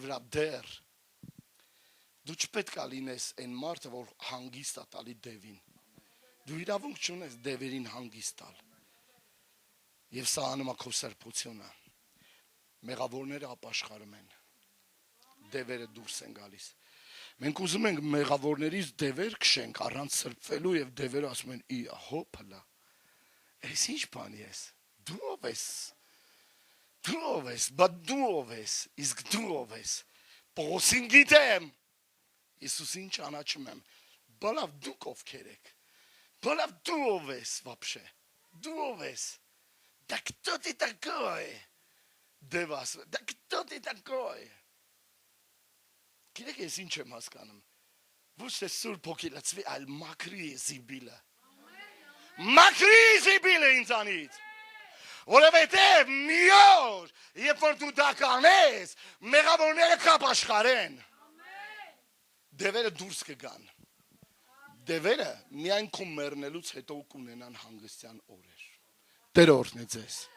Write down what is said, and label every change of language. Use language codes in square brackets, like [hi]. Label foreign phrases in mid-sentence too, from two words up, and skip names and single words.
[hy] վրա դեռ, դու չպետք է լինես այն մարդը, որ հանգիստ է տալի դևին, դու իրավունք չունես դևերին հանգիստ տալ, եւ սա անում է քո սրբությունը, մեղավորները ապաշխարում են, դևերը դուրս են գալիս, մենք ուզում ենք մեղավորներից դևեր քշենք առանց սրբվելու եւ դևերը ասում են՝ «Ի հոփլա»։ Այս ինչ բան ես։ Դու ով ես։ Դու ով ես, բայց դու ով ես, իսկ դու ով ես։ Պողոսին գիտեմ, Иисուսին ճանաչում եմ։ Բալավ դուք ովքեր եք։ Բալավ դու ով ես вообще։ Դու ով ես։ [ru] Да кто ты такой? Դևաս, да кто ты такой? [hy] Գիտեք ես ինչ եմ հասկանում։ Ոչ թե Սուրբ Հոգի լցվի, այլ մաքրի զիբիլը։ Մաքրի զիբիլը ինձանից։ Որովհետև մի օր, երբ որ դու դա կանես, մեղավորները կապաշխարեն։ Դևերը դուրս կգան։ Դևերը միայն քո մեռնելուց հետո կունենան հանգստյան օրեր։ Տերը օրհնի ձեզ։